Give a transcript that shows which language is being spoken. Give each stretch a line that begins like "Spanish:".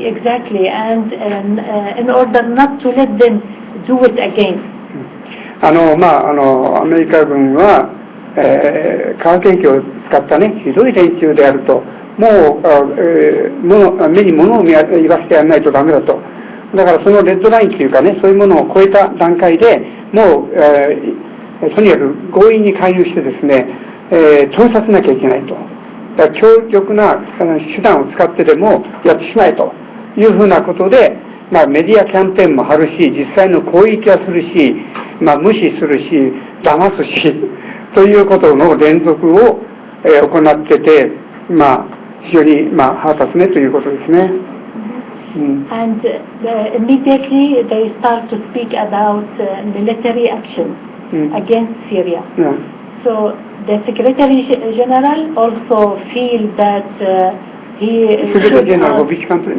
English: Exactly, and in order not to let them do it again.
Japanese: アメリカ軍は、化学兵器を使ったねひどい連中であると、もう目に物を言わせてやらないとダメだと。だからそのレッドラインというかね、そういうものを超えた段階でもう、とにかく強引に介入してですね、止めさせなきゃいけないと。だから強力な手段を使ってでもやってしまえというふうなことで、メディアキャンペーンも張るし、実際の攻撃はするし、無視するし、騙すしということの連続を、行ってて、非常に腹立つねということですね。
English: And immediately they start to speak about military action against Syria. So the Secretary General also feels that he Secretary General of which country?